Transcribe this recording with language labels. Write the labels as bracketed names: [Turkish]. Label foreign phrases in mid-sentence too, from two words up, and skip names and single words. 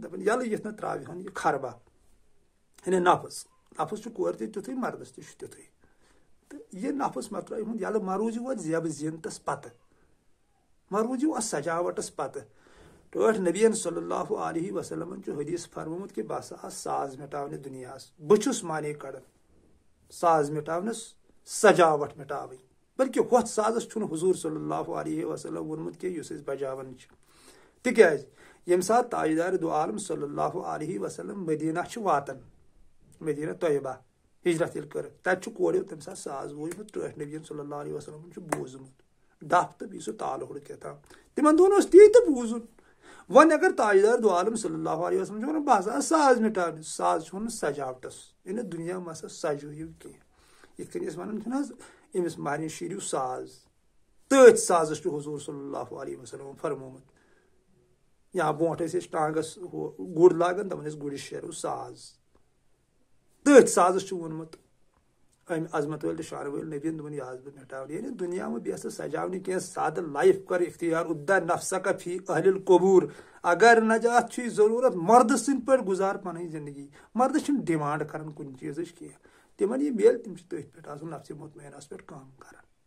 [Kashmiri] دپان یلہٕ یِتھ نہٕ تراوِہن یہِ خربا یعنی نفس چھُ کورِ تہِ تیُتھُے مردس تہِ چھُ تیُتھُے تہٕ یہِ نفس مہ ترٲوِہُن یلہٕ ما روٗزِو اتھ زیبہٕ زیٖنتس پتہٕ ما روٗزِو اتھ سجاوٹس پتہٕ ٹٲٹھ نبیَن [Arabic] صلی اللہ علیہ وسلمن [Kashmiri] چھُ حدیث فرمومُت کہِ بہٕ ہسا آس ساز مٹاونہِ دُنیاہس بہٕ چھُس معنی کڑان ساز مٹاونس سجاوٹ مٹاوٕنۍ بلکہِ ہۄتھ سازس چھُنہٕ حضوٗر [Arabic] صلی اللہ علیہ وسلم [Kashmiri] ووٚنمُت کینٛہہ یُس أسۍ بجاوان چھِ تِکیٛازِ ییٚمہِ ساتہٕ تاجدار دو عالم [Arabic] صلی اللہ علیہ وسلم [Kashmiri] مدیٖنہ چھِ واتان مدیٖنہ طیبہ ہجرت ییٚلہِ کٔرٕکھ تتہِ چھُ کوریو تمہِ ساتہٕ ساز ووٗجمُت ٹٲٹھ نبیَن [Arabic] صلی اللہ علیہ وسلمن [Kashmiri] چھُ بوٗزمُت ڈپھ تہٕ بیٚیہِ سُہ تالہٕ ہُر کیٛاہ تام تِمن دۄہن اوس تی تہٕ بوٗزُن وۄنۍ اگر تاجدار دو عالم [Arabic] صلی اللہ علیہ وسلم [Kashmiri] چھُ ونان بہٕ ہسا آس ساز مٹاونہِ ساز چھُ ونان سجاوٹس یعنی دُنیا منٛز ہسا سجٲیِو کینٛہہ یِتھ کٔنۍ أسۍ ونان چھِنہٕ حظ أمِس مہرنہِ شیٖرِو ساز تٔتھۍ سازس چھُ حضوٗر [Arabic] صلی اللہ علیہ وسلم [Kashmiri] فرمومُت یا برونٛٹھ ٲسۍ أسۍ ٹانگس ہُہ گُر لاگان دپان ٲسۍ گُرِس شیرو ساز تٔتھۍ سازس چھُ ووٚنمُت أمۍ عظمت وٲلۍ تہٕ شان وٲلۍ نبیَن دوٚپُن یہِ آس بہٕ مٹاونہِ یعنی دُنیا منٛز بیٚیہِ ہسا سجاونہِ کینٛہہ سادٕ لایف کر اختیار [Arabic] اُدّا نفسکا فی اہلِ القبوٗر [Kashmiri] اگر نجات چھُے ضروٗرت مردٕ سٕنٛدۍ پٲٹھۍ گُزار پنٕنۍ زندگی مردٕ چھِنہٕ ڈِمانڈ کران کُنہِ چیٖزٕچ کینٛہہ تِمن یہِ میلہِ تِم چھِ تٔتھۍ پٮ۪ٹھ آسان نفسِ مطمئنس پٮ۪ٹھ کٲم کران